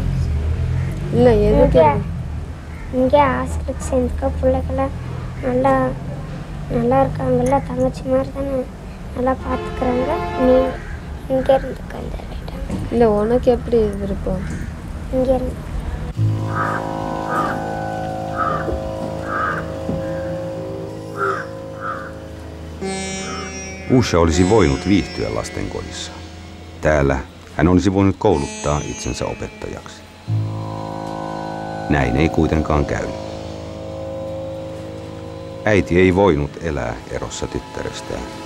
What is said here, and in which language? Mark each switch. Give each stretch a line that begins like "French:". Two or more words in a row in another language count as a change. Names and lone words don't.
Tamil: இல்லை எதுக்கு? இங்கே ஹாஸ்டலுக்கு சேர்ந்துக்க பிள்ளைகளாம் நல்லா நல்லா இருக்காங்கல்ல, தங்கச்சி மாதிரி தானே நல்லா பார்த்துக்கிறாங்க. நீ இங்கே இருந்துக்க சொல்லிட்டாங்க. இல்லை உனக்கு எப்படி விருப்பம்? இங்கே இருந்து
Finnish: Usha olisi voinut viihtyä lastenkodissa. Täällä hän olisi voinut kouluttaa itsensä opettajaksi. Näin ei kuitenkaan käynyt. Äiti ei voinut elää erossa tyttärestään.